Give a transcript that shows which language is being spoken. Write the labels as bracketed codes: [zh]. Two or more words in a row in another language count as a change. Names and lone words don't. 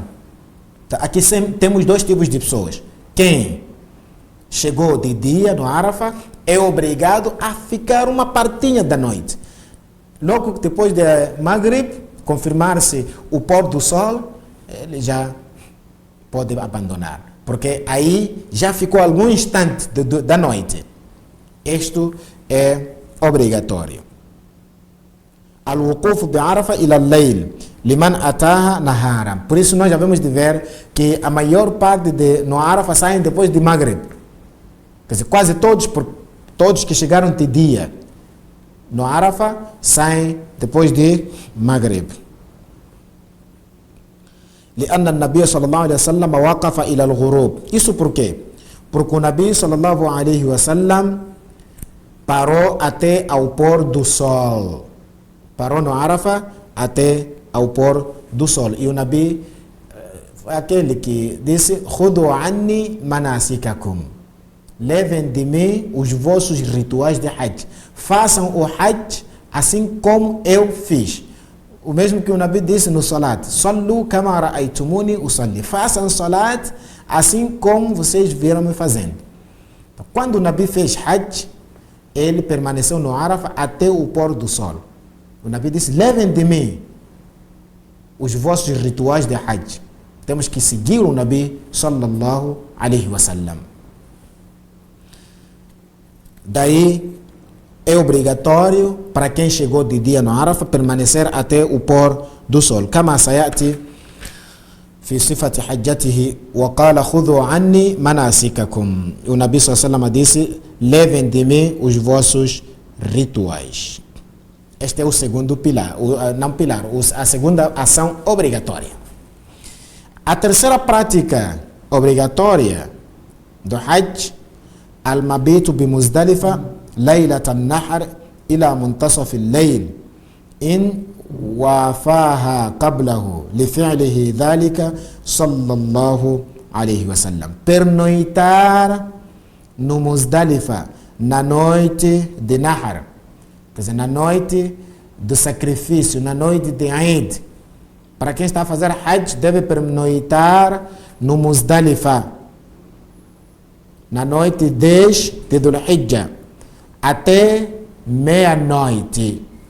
[pt] Aqui temos dois tipos de pessoas. Quem chegou de dia no Arafah é obrigado a ficar uma partinha da noite. Logo depois de Maghrib, confirmar-se o pôr do sol, ele já pode abandonar. Porque aí já ficou algum instante da noite. Isto é obrigatório. [ar] الوقوف بعرفة إلى الليل لمن أتاها نهارا. [pt] Por isso nós já vamos de ver que a maior parte no Arafa saem depois de Maghrib. Quer dizer, quase todos que chegaram de dia no Arafa saem depois de Maghrib. [ar] لأن النبي صلى الله عليه وسلم وقف إلى الغروب. [pt] Isso por quê? Porque o Nabi [ar] صلى الله عليه وسلم [pt] parou até ao pôr do sol. Parou no Arafa até ao pôr do sol. E o Nabi foi aquele que disse: [ar] "خذوا عني مناسككم." [pt] Levem de mim os vossos rituais de Hajj. Façam o Hajj assim como eu fiz. O mesmo que o Nabi disse no salat: [ar] صلوا كما رأيتموني أصلي. [pt] Façam salat assim como vocês viram me fazendo. Então, quando o Nabi fez Hajj, ele permaneceu no Arafah até o pôr do sol. O Nabi disse: levem de mim os vossos rituais de Hajj. Temos que seguir o Nabi [ar] صلى الله عليه وسلم. [pt] Daí é obrigatório para quem chegou de dia no Arafah permanecer até o pôr do sol. [ar] كما سيأتي في صفة حجته وقال خذوا عني مناسككم. [pt] O Nabi [ar] صلى الله عليه وسلم [pt] disse: levem de mim os vossos rituais. Este é o segundo pilar, a segunda ação obrigatória. A terceira prática obrigatória do Hajj: [ar] المبيت بمزدلفة ليلة النحر إلى منتصف الليل إن وافاها قبله لفعله ذلك صلى الله عليه وسلم. [pt] Pernoitar no Muzdalifa na noite de Nahr, quer dizer, na noite do sacrifício, na noite de Eid. Para quem está a fazer Hajj, deve pernoitar no Muzdalifa na noite 10 de Dhul Hijjah até meia-noite.